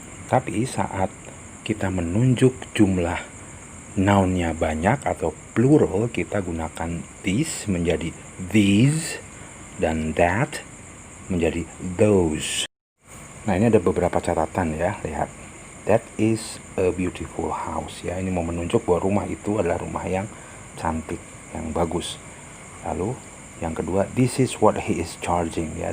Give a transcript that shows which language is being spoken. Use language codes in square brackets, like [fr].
[id] Tapi saat kita menunjuk jumlah nounnya banyak atau plural, kita gunakan this menjadi these dan that menjadi those. Nah, ini ada beberapa catatan, ya. Lihat, [en] that is a beautiful house, ya. [id] Ini mau menunjuk bahwa rumah itu adalah rumah yang cantik, yang bagus. Lalu yang kedua, [en] this is what he is charging, ya.